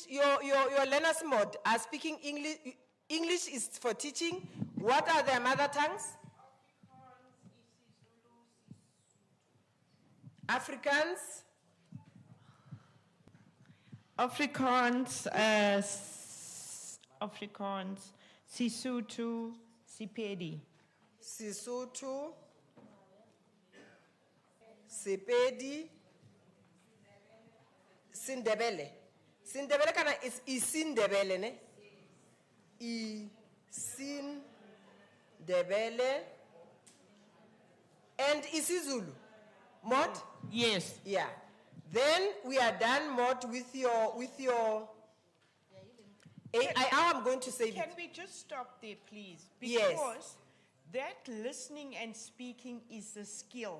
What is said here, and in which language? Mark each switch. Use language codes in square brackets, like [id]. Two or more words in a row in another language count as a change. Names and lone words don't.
[en] Your learners mode are speaking English. English is for teaching. What are their mother tongues? Afrikaans. Afrikaans, Sesotho, Sepedi. Sesotho, Sepedi, Sindebele. Sindebele kana is Isindebele, ne? Isindebele. And IsiZulu. Mod? Yes. Yeah. Then we are done, Mod, with your AI. Now I'm going to save Can it. we just stop there, please? Yes. Because that listening and speaking is a skill.